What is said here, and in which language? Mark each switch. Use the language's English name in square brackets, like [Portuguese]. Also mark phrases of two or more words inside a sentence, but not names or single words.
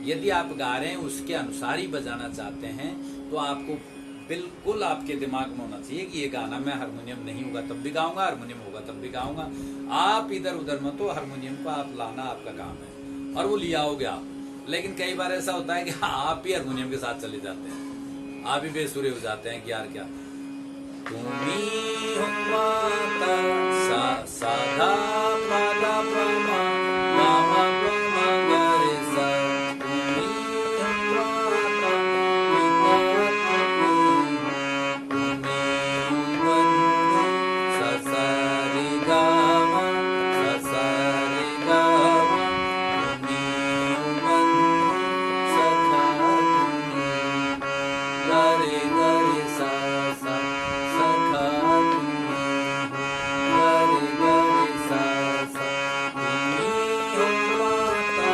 [Hindi] यदि आप गा रहे हैं उसके अनुसार ही बजाना चाहते हैं तो आपको बिल्कुल आपके दिमाग में होना चाहिए कि ये गाना मैं हारमोनियम नहीं होगा तब भी गाऊंगा, हारमोनियम होगा तब भी गाऊंगा। आप इधर उधर में, तो हारमोनियम को आप लाना आपका काम है और वो लिया आओगे आप। लेकिन कई बार ऐसा होता है कि आप ही हारमोनियम के साथ चले जाते हैं, आप ही बेसुरे हो जाते हैं कि यार क्या। तुम्ही हो माता साधा पाधा पमा गामा पमा गरे सा, तुम्ही हो माता पिता तुम्ही हो बंधु सा सा रे गामा सा सा रे गामा, तुम्ही हो बंधु सखा तुम्ही गरे गरे सा सा सखा तुम्ही गरे गरे सा सा, तुम्ही हो माता